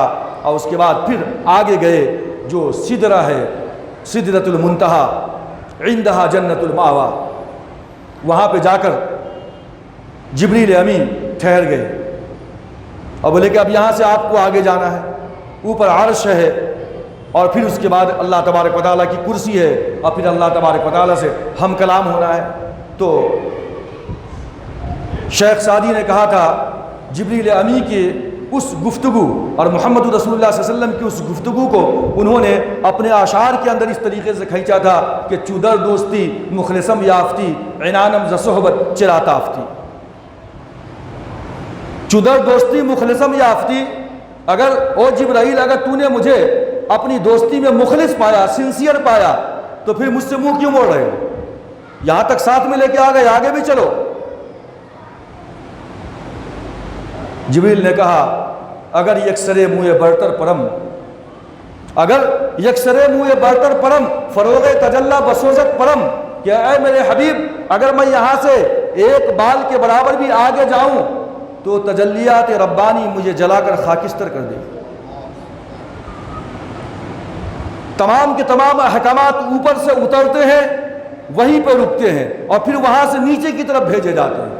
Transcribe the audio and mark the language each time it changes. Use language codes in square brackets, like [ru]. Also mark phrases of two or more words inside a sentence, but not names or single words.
[ur] اور اس کے بعد پھر آگے گئے، جو سدرہ ہے، [ar] سدرۃ المنتہا، عندہا جنت المأویٰ، [ur] وہاں پہ جا کر جبریل امین ٹھہر گئے اور بولے کہ اب یہاں سے آپ کو آگے جانا ہے، اوپر عرش ہے، اور پھر اس کے بعد اللہ تبارک و تعالیٰ کی کرسی ہے، اور پھر اللہ تبارک و تعالیٰ سے ہم کلام ہونا ہے۔ تو شیخ سعدی نے کہا تھا جبریل امی کی اس گفتگو اور محمد رسول اللہ صلی اللہ علیہ وسلم کی اس گفتگو کو انہوں نے اپنے اشعار کے اندر اس طریقے سے کھینچا تھا کہ [fa] چودر دوستی مخلصم یافتی، عنانم ز صحبت چرا تافتی۔ چودر دوستی مخلصم یافتی، [ur] اگر او جبرائیل اگر تو نے مجھے اپنی دوستی میں مخلص پایا، سنسیئر پایا، تو پھر مجھ سے منہ کیوں موڑ رہے ہو؟ یہاں تک ساتھ میں لے کے آ گئے، آگے بھی چلو۔ جبریل نے کہا [fa] اگر یکسرے منہ برتر پرم، اگر یکسرے منہ برتر پرم، فروغ تجلی بسوزت پرم، [ur] کہ اے میرے حبیب اگر میں یہاں سے ایک بال کے برابر بھی آگے جاؤں تو تجلیات ربانی مجھے جلا کر خاکستر کر دے۔ تمام کے تمام احکامات اوپر سے اترتے ہیں، وہیں پہ رکتے ہیں، اور پھر وہاں سے نیچے کی طرف بھیجے جاتے ہیں۔